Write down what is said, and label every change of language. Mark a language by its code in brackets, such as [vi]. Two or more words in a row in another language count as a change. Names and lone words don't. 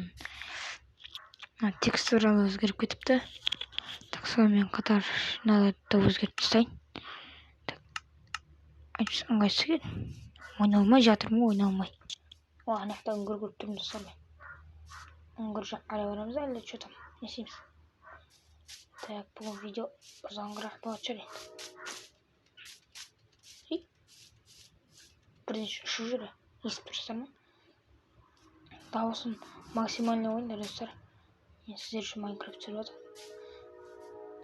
[kk] Текстуралы өзгеріп кетіпті. Так, сонымен қатар мыналарды өзгертіп тастайын. ыңғайсыз екен. Ойналмай жатырмын, ойналмай. Ана жақта үңгір көріп тұрмын достар мен. Үңгір жаққа қарай барамыз әлде [ru] что там? [kk] Не істейміз? Так, бұл видео ұзаңғырақ болады шығар енді. Бірден ұшып жүр. Естіп тұрсыздар ма? Дауысын максимально ойнаңдар достар. Мен сіздер үшін Майнкрафт түсіріп жатырмын.